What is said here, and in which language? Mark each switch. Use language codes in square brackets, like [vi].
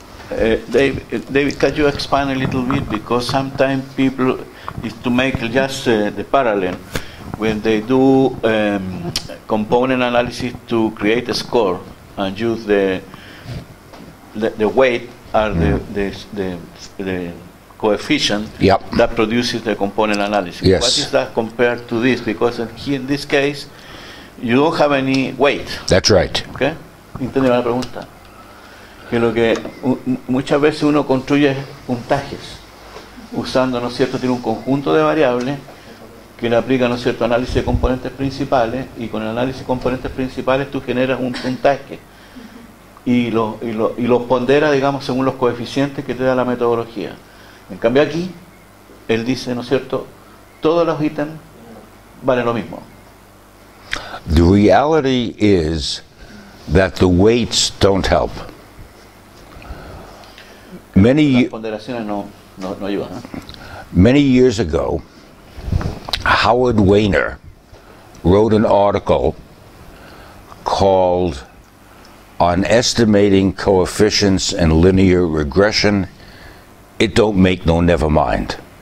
[en] David, can you expand a little bit, because sometimes people is to make just the parallel when they do component analysis to create a score and use the weight or the coefficient that produces the component analysis. Yes. What is that compared to this? Because in this case you don't have any weight. That's right. [es] Okay? ¿Entiende la pregunta? Que lo que muchas veces uno construye puntajes usando, ¿no es cierto?, tiene un conjunto de variables que le aplica, ¿no es cierto?, análisis de componentes principales, y con el análisis de componentes principales tú generas un puntaje y los pondera, digamos, según los coeficientes que te da la metodología. En cambio aquí él dice, ¿no es cierto?, todos los ítems valen lo mismo. [en] The reality is that the weights don't help. [es] Las ponderaciones no ayudan, ¿eh? [en] Many years ago, Howard Weiner wrote an article called On Estimating Coefficients and Linear Regression. It don't make no never mind.